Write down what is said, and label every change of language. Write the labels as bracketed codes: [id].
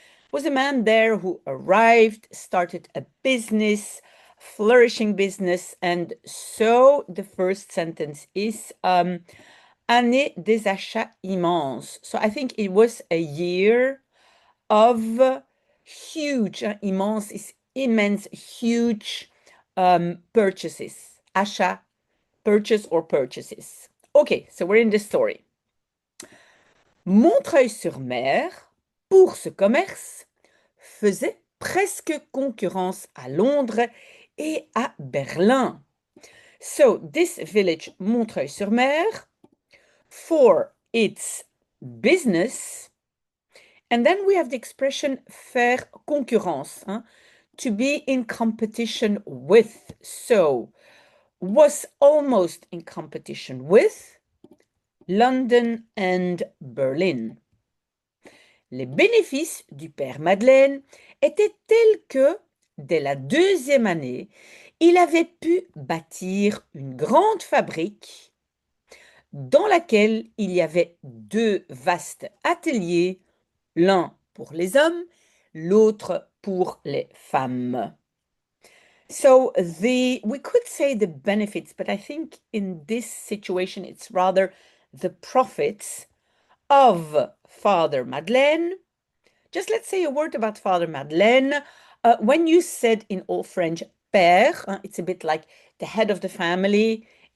[en] Was a man there who arrived, started a business, flourishing business, and so the first sentence is [fr] année des achats immenses. [en] So I think it was a year of huge, immense is immense, huge purchases. Achat, purchase or purchases. Okay, so we're in the story. [fr] Montreuil-sur-Mer, pour ce commerce, faisait presque concurrence à Londres et à Berlin. [en] So this village, Montreuil-sur-Mer, for its business, and then we have the expression faire concurrence, to be in competition with. So was almost in competition with London and Berlin. [fr] Les bénéfices du père Madeleine étaient tels que, dès la deuxième année, il avait pu bâtir une grande fabrique dans laquelle il y avait deux vastes ateliers, l'un pour les hommes, l'autre pour les femmes. [en] So we could say the benefits, but I think in this situation it's rather the profits of Father Madeleine. Just let's say a word about Father Madeleine. When you said in Old French, père, it's a bit like the head of the family.